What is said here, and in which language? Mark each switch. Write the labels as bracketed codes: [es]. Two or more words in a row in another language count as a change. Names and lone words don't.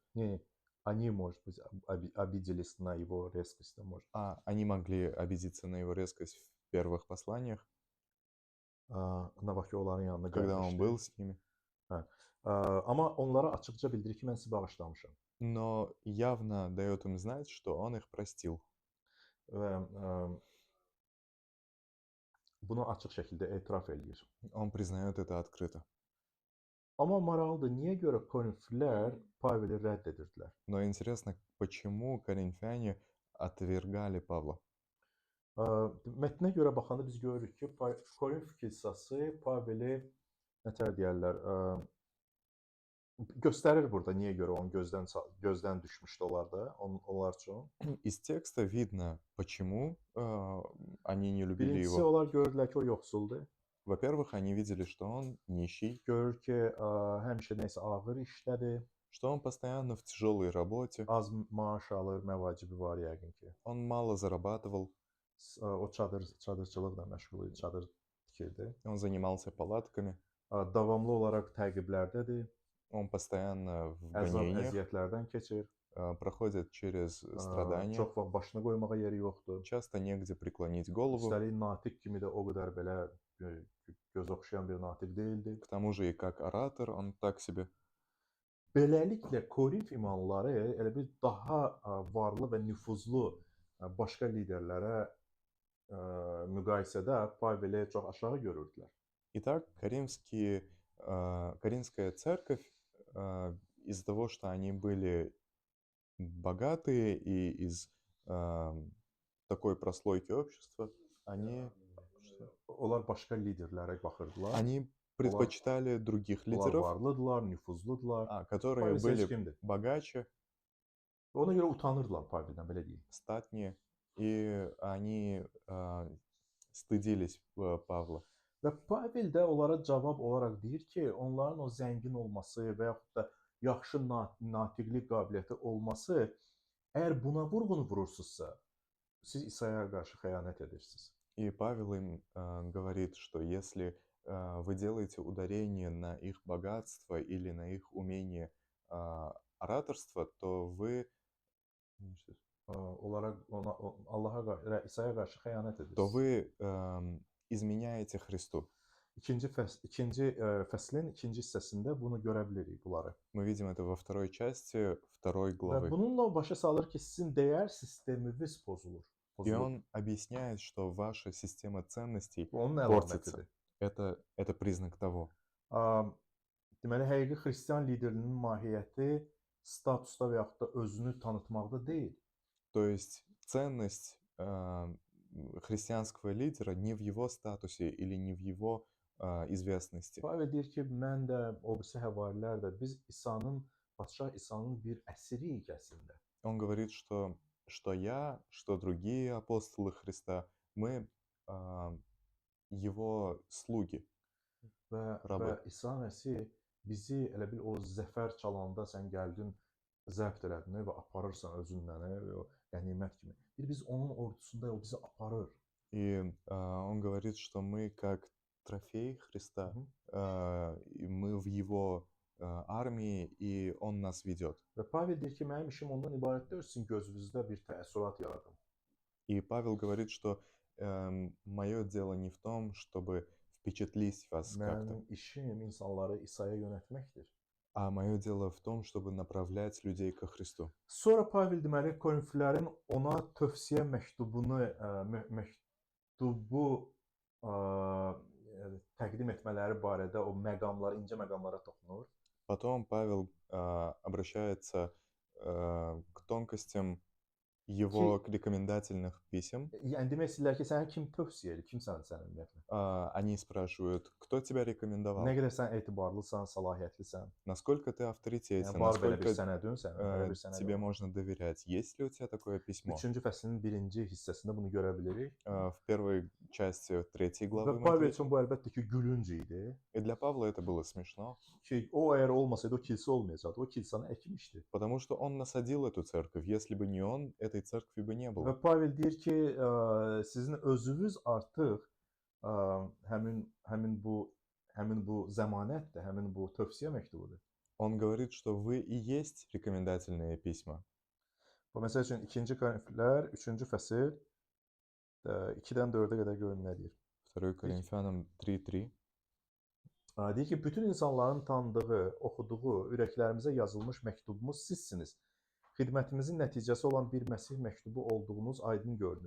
[ru] Не, они, может быть, обиделись на его резкость, может. Они могли обидеться на его резкость в первых посланиях, когда он был с ними. [az] Amma onlara açıqca bildirir ki, mən sizi bağışlamışam. [ru] Но явно дает им знать, что он их простил. [az] Və bunu açıq şəkildə etiraf eləyir. [ru] Он признает это открыто. [az] Amma maraqlıdır, niyə görə Korinflilər Paveli rədd edirdilər? [ru] Но интересно, почему коринфяне отвергали Павла? [az] Mətnə görə baxanda biz görürük ki, Korinf kilsəsi Paveli nətər deyərlər, göstərir burada niyə görə onun gözdən düşmüşdü onlar üçün. [ru] Из текста видно, почему они не любили [az] Birincisi, [ru] его. [az] onlar gördülər ki, o yoxsuldur. [ru] Во-первых, они видели, что он нищий, [az] Görür ki, həmişə nəsə ağır işlədir. [ru] что он постоянно в тяжелой работе, [az] Az maaş alır, məvacibi var yəqin ki. [ru] он мало зарабатывал, [az] O çadırçılıqla məşğul idi, çadır tikirdi. [ru] он занимался палаtkами, [az] Davamlı olaraq təqiblərdədir. [ru] он постоянно в [az] Əzab, [ru] гонениях, [az] əziyyətlərdən keçir. [ru] проходит через страдания, [az] Çox vaxt başını qoymağa yeri yoxdur. [ru] часто негде преклонить голову, [az] Üstəlik natiq kimi də o qədər belə göz oxşayan bir natiq deyildi. [ru] к тому же и как оратор он так себе. [az] Beləliklə Korinf imanlıları elə bir daha varlı və nüfuzlu başqa liderlərə müqayisədə Paveli çox aşağı görürdülər. [ru] Итак, Каринская церковь, из-за того, что они были богатые и из такой прослойки общества, [az] Onlar başqa liderlərə baxırdılar. [ru] они предпочитали других [az] Onlar [ru] лидеров, [az] varlıdılar, nüfuzludular. [ru] которые Павел были [az] kimdir? [ru] богаче, [az] Ona görə utanırdılar Paveldən, belə deyim. [ru] статнее, и они стыдились Павла. [az] Və Pavel də onlara cavab olaraq deyir ki, onların o zəngin olması və yaxud da yaxşı natiqlik qabiliyyəti olması, əgər buna vurğun vurursunuzsa, siz İsa'ya qarşı xəyanət edirsiniz. [ru] И Павел им говорит, что если вы делаете ударение на их богатство или на их умение ораторства, то вы [az] İsa'ya qarşı xəyanət edirsiniz. [ru] то вы изменяете Христу. [az] İkinci fəslin ikinci hissəsində bunu görə bilirik bunları. [ru] Мы видим это во второй части второй [az] Və [ru] главы. [az] bununla başa salır ki, sizin dəyər sisteminiz pozulur. [ru] И он объясняет, что ваша система ценностей [az] Onun [ru] портится. [az] əlamətidir. [ru] Это признак того. [az] Deməli, həqiqi xristian liderinin mahiyyəti statusda və yaxud da özünü tanıtmaqda deyil. [ru] То есть ценность христианского лидера не в его статусе или не в его известности. [az] Pavel deyir ki, mən də, o birisi həvarilər də, biz Padşah İsa'nın bir əsiriyik əslində. [ru] Он говорит, что я, что другие апостолы Христа, мы его слуги. [az] Və İsa Məsih bizi elə bil o zəfər çalanda sən gəldin, zəbt elədin və aparırsan özünlə və o qənimət kimi. Biz onun ordusunda o bizi aparır. [ru] И он говорит, что мы как трофей Христа, мы в его armии, и он нас ведет. [az] Və Pavel deyir ki, mənim işim ondan ibarət deyil, sizin gözünüzdə bir təəssürat yaradım. [ru] И Павел говорит, что мое дело не в том, чтобы впечатлить вас как-то. [az] Mənim işim insanları İsa'ya yönəltməkdir. [ru] А mое дело в том, чтобы направлять людей ко Христу. [az] Sonra Pavel deməli Korinflilərin ona tövsiyə məktubunu, məktubu təqdim etmələri barədə o məqamlara, incə məqamlara toxunur. [ru] Потом Павел обращается к тонкостям его рекомендательных писем. [az] Yəni demək istəyirlər ki, sənə kim tövsiyə edir? Kimsən sən ümumiyyətlə? [ru] Они спрашивают, кто тебя рекомендовал? [az] Nə qədər sən etibarlısan, səlahiyyətlisən? [ru] Naсколько ты [az] Yəni [ru] авторитетен? [az] var belə bir [ru] Насколько [az] sənədin, sən belə bir sənəd [ru] тебе [az] var. [ru] можно доверять? Есть ли у тебя такое письмо? [az] 3-cü fəslin 1-ci hissəsində bunu görə bilirik. [ru] В первой части 3 [az] Və [ru] главы мы это [az] Pavel [ru] видим. [az] üçün bu əlbəttə ki, gülünc idi. [ru] И для Павла это было смешно, [az] Ki o əgər olmasaydı o kilsə olmayacaqdı. O kilsəni əkmişdi. [ru] потому что он насадил эту церковь. Если бы не он, этой церкви бы не [az] Və [ru] было. [az] Pavel deyir ki, sizin özünüz artıq həmin bu zəmanətdir, həmin bu tövsiyə məktubudur. [ru] Он говорит, что вы и есть рекомендательные письма. [az] Bu məsəl üçün 2-ci Korinfilər 3-cü fəsil 2-dən 4-ə qədər görün nə deyir. [ru] 2 Коринфянам 3:3. [az] Deyir ki, bütün insanların tanıdığı, oxuduğu, ürəklərimizə yazılmış məktubumuz sizsiniz. Xidmətimizin nəticəsi olan bir Məsih məktubu olduğunuz aydın görünür.